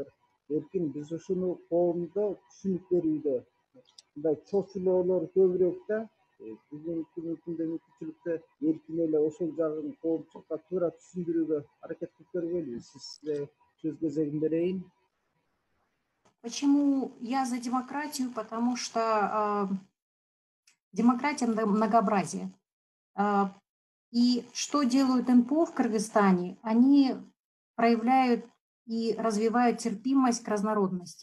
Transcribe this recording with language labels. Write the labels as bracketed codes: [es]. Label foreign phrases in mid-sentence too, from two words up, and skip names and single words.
[ky] Эркин биз ушуну коомдо түшүнүп берүүдө мындай чочулоолор көбүрөөк да. Бүгүнкү күндө мүмкүнчүлүктө эркин эле ошол жагын коомчулукка туура түшүндүрүүгө аракет кылып көрбөйлүбүз. Сизге сөз кезегин берейин. [ru] Почему я за демократию? Потому что демократия – многообразие. И что делают НПО в Кыргызстане? Они проявляют и развивают терпимость к разнородности.